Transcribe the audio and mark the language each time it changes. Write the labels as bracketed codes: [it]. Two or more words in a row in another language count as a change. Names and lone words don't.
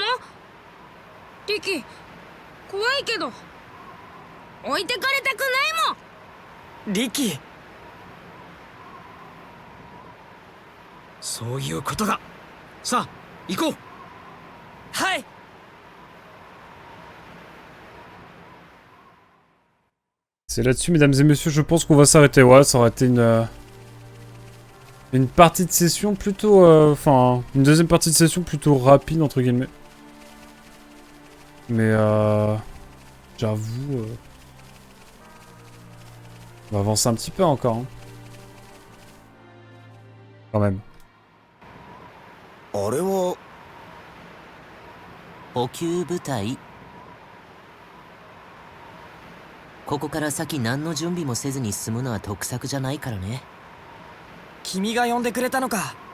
[ja] リキ、怖いけど置いてかれたくないもん。リキ、そういうことだ。さあ行こう。はい。 [fr] C'est là-dessus, mesdames et messieurs, je pense qu'on va s'arrêter. Ouais, ça aurait été une partie de session plutôt... Enfin, une deuxième partie de session plutôt rapide, entre guillemets. Mais j'avoue... on va avancer un petit peu encore. Hein. Quand même. [ja] あれは補給部隊。ここから先何の準備もせずに進むのは得策じゃないからね。君が呼んでくれたのか。